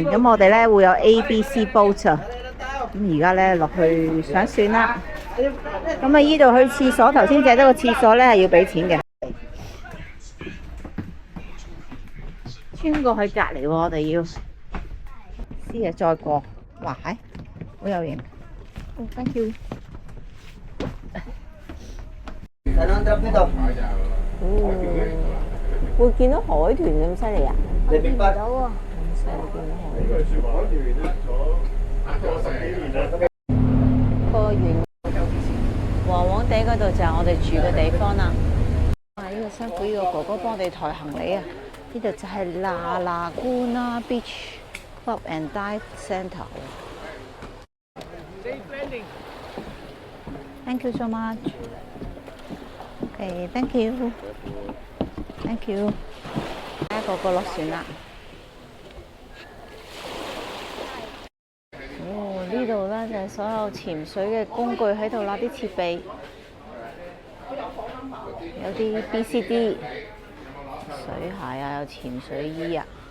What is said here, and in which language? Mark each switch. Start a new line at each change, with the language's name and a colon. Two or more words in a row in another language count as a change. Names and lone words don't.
Cantonese: 咁我哋咧會有 ABC boat 啊。咁而家咧落去上船啦。咁啊，依度去廁所，頭先借咗個廁所咧係要俾錢嘅。穿過去隔離喎，我哋要。啲嘢再過，哇係，好有型。
English: Thank you。
Cantonese: 會見到海豚咁犀利啊？見唔到啊！咁犀利見到海豚。個圓黃黃地嗰度就係我哋住嘅地方啦。呢個辛苦呢個哥哥幫我哋抬行李啊！呢度就係 La Laguna Beach Club and Dive Centre。
English: Thank you so much。誒，thank you，thank you。
Cantonese: 一個個落船啦。哦，呢度咧就係所有潛水嘅工具喺度啦，啲設備有啲 BCD 水鞋啊，有潛水衣啊。